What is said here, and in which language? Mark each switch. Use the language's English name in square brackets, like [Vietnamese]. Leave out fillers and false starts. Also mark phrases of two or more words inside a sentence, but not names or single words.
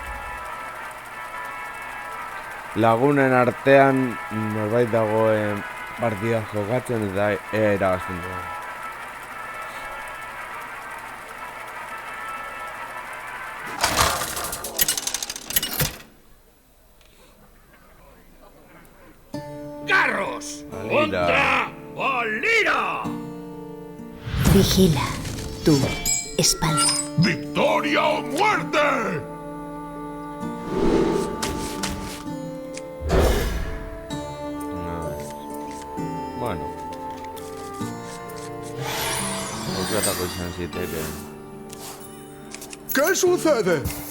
[Basque] Lagunen artean norbait dagoen partida jokatzen eta ea irabazten duen. [Spanish] ¡Carros! Valira. ¡Contra Valira! Vigila tu espalda. ¡Victoria o muerte! No. Bueno. [Basque] Aukerako izan zitekeen. [Spanish] ¿Qué sucede?